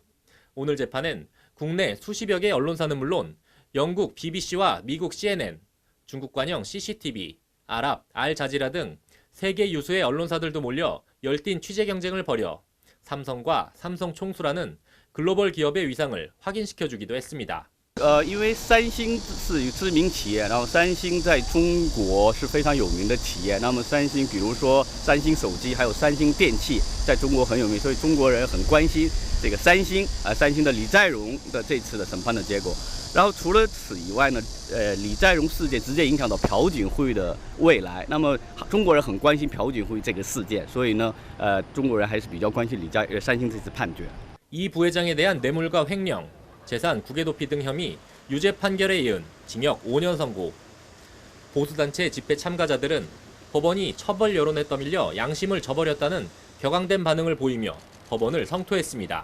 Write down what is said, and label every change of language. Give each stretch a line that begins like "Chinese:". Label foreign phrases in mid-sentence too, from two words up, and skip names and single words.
Korean: 오늘 재판엔 국내 수십여 개 언론사는 물론 영국 BBC와 미국 CNN, 중국 관영 CCTV, 아랍 알자지라 등 세계 유수의 언론사들도 몰려 열띤 취재 경쟁을 벌여 삼성과 삼성 총수라는 글로벌 기업의 위상을 확인시켜주기도 했습니다.
Chinese: 因为三星是知名企业，然后三星在中国是非常有名的企业。那么三星，比如说三星手机，还有三星电器，在中国很有名，所以中国人很关心这个三星三星的李在镕的这次的审判的结果。然后除了此以外呢，李在镕事件直接影响到朴槿惠的未来。那么中国人很关心朴槿惠这个事件，所以呢，中国人还是比较关心三星这次判决。
Korean: 이 부회장에 대한 뇌물과 횡령, 재산 국외 도피 등 혐의 유죄 판결에 이은 징역 5년 선고. 보수단체 집회 참가자들은 법원이 처벌 여론에 떠밀려 양심을 저버렸다는 격앙된 반응을 보이며 법원을 성토했습니다.